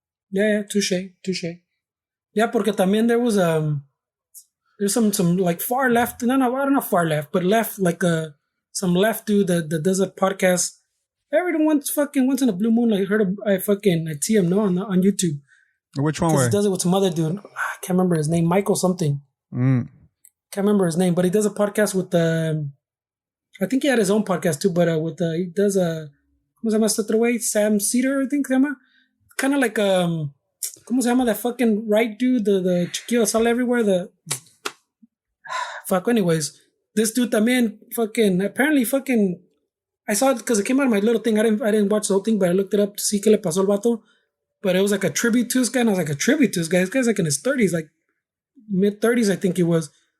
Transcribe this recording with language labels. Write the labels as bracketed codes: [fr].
[en] Yeah, touche. Yeah, [es] porque también [en] there's some like far left, not far left, but left, like some left dude that does a podcast every once in a blue moon. Like I see him on YouTube. Which one? Where he does it with some other dude. I can't remember his name. Michael something. Can't remember his name, but he does a podcast with I think he had his own podcast too, but he does [es] ¿cómo se llama este otro güey? [en] Sam Cedar, I think [es] se llama. [en] Kind of like [es] ¿cómo se llama [en] that fucking right dude? The [es] chiquillo sale [en] everywhere. Anyways, this dude [es] también [en] apparently I saw it because it came out of my little thing. I didn't watch the whole thing, but I looked it up to see [es] qué le pasó al vato. [en] But it was like a tribute to this guy, and I was like, a tribute to this guy? This guy's like in his 30s, like mid-30s, I think he was.